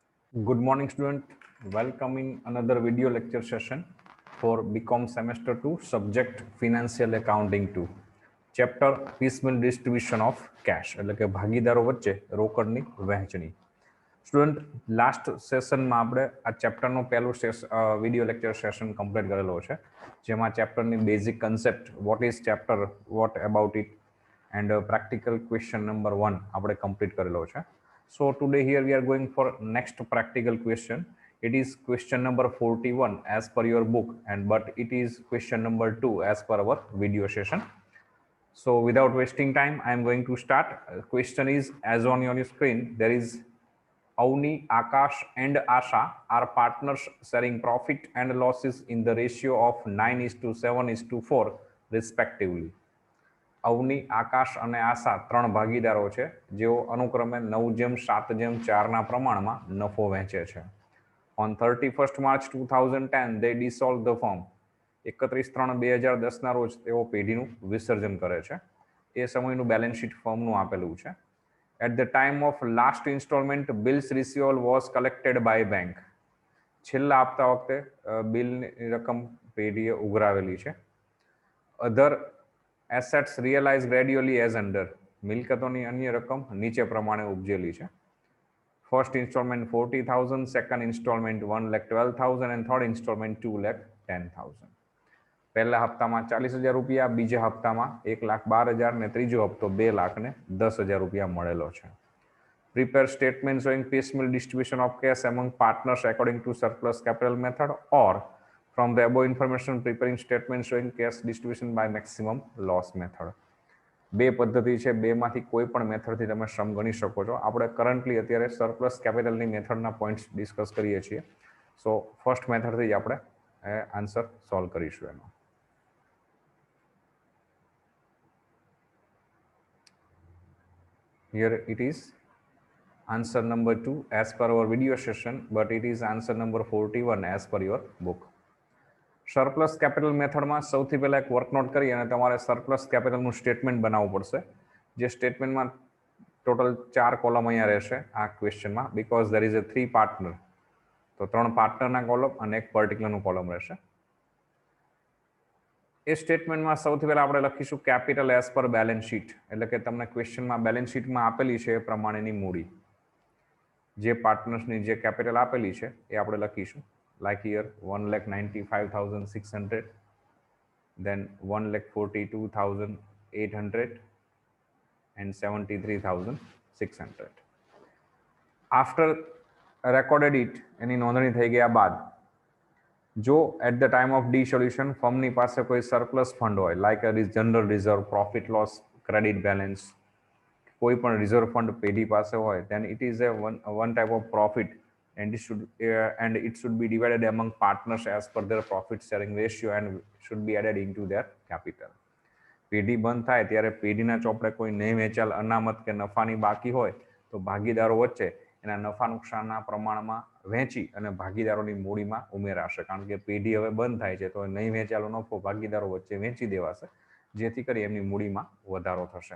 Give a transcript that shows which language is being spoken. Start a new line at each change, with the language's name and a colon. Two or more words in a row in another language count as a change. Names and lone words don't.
English: Good morning, student. Welcome in another video lecture session for BCom Semester 2, subject Financial Accounting 2, chapter Piecemeal Distribution of Cash,
Gujarati: એટલે કે ભાગીદારો વચ્ચે રોકડની વહેંચણી. સ્ટુડન્ટ લાસ્ટ સેશનમાં આપણે આ ચેપ્ટરનો પહેલું
English: video lecture session
Gujarati: કમ્પ્લીટ કરેલો છે, જેમાં ચેપ્ટરની
English: basic concept, what is chapter, what about it, and practical question number 1
Gujarati: આપણે કમ્પ્લીટ કરેલો છે.
English: So today here we are going for next practical question. It is question number 41 as per your book, but it is question number 2 as per our video session. So without wasting time, I am going to start. Question is as on your screen. There is Avni, Akash and Asha are partners sharing profit and losses in the ratio of 9:7:4 respectively.
Gujarati: અવની, આકાશ અને આશા ત્રણ ભાગીદારો છે, જેઓ અનુક્રમે 9:7:4 પ્રમાણમાં નફો વહેંચે છે.
English: ઓન 31st March 2010 they dissolved the firm.
Gujarati: 31/3/2010 રોજ તેઓ પેઢીનું વિસર્જન કરે છે. એ સમયનું
English: balance sheet
Gujarati: ફર્મનું આપેલું છે.
English: At the time of last instalment bills receivable was collected by bank.
Gujarati: છેલ્લા હપ્તા વખતે બિલની રકમ પેઢીએ ઉઘરાવેલી છે.
English: Other assets realise gradually as under.
Gujarati: મિલકતોની અન્ય રકમ નીચે પ્રમાણે ઉપજેલી છે.
English: First instalment 40,000, second instalment 1,12,000 and third instalment 2,10,000.
Gujarati: પહેલા હપ્તામાં 40,000 રૂપિયા, બીજા હપ્તામાં 1,12,000 ને ત્રીજો હપ્તો 2,10,000 રૂપિયા મળેલો છે.
English: Prepare statement showing piecemeal distribution of cash among partners according to surplus capital method or from the above information preparing statement showing cash distribution by maximum loss method.
Gujarati: બે પદ્ધતિ છે, બેમાંથી કોઈ પણ મેથડથી તમે સમ ગણી શકો છો. આપણે કરન્ટલી અત્યારે
English: surplus capital
Gujarati: મેથડના પોઈન્ટ્સ ડિસ્કસ કરીએ છીએ.
English: so first
Gujarati: મેથડથી જ આપણે
English: answer solve
Gujarati: કરીશું એનો.
English: Here it is answer number 2 as per our video session, but it is answer number 41 as per your book.
Gujarati: સરપ્લસ કેપિટલ મેથડમાં સૌથી પહેલા એક
English: work note
Gujarati: કરી અને તમારે
English: surplus capital
Gujarati: સ્ટેટમેન્ટ બનાવવું પડશે. જે સ્ટેટમેન્ટમાં ટોટલ 4 કોલમ અહીંયા રહેશે આ ક્વેશ્ચનમાં,
English: because there is a 3 partner.
Gujarati: તો 3 પાર્ટનરના કોલમ અને એક પર્ટિક્યુલરનું કોલમ રહેશે. એ સ્ટેટમેન્ટમાં સૌથી પહેલા આપણે લખીશું
English: capital as per balance sheet,
Gujarati: એટલે કે તમને ક્વેશ્ચનમાં
English: balance sheet
Gujarati: આપેલી છે એ પ્રમાણેની મૂડી. જે પાર્ટનર્સની જે કેપિટલ આપેલી છે એ આપણે લખીશું.
English: Like here 1,95,600, then 1,42,800 and 73,600. After recorded it,
Gujarati: એની નોંધણી થઈ ગયા બાદ જો
English: at the time of dissolution
Gujarati: ફર્મની પાસે કોઈ
English: surplus fund
Gujarati: હોય,
English: like general reserve, profit loss, credit balance,
Gujarati: કોઈ પણ
English: reserve fund
Gujarati: પેઢી પાસે હોય,
English: then it is a one type of profit and it should be divided among partners as per their profit sharing ratio and should be added into their capital.
Gujarati: પેઢી બંધ થાય ત્યારે પેઢીના ચોપડે કોઈ નહીં વેચાલ અનામત કે નફાની બાકી હોય તો ભાગીદારો વચ્ચે એના નફા નુકસાનના પ્રમાણમાં વહેંચી અને ભાગીદારોની મૂડીમાં ઉમેરાશે. કારણ કે પેઢી હવે બંધ થાય છે તો નહીં વેચાયેલો નફો ભાગીદારો વચ્ચે વેચી દેવાશે, જેથી કરી એમની મૂડીમાં વધારો થશે.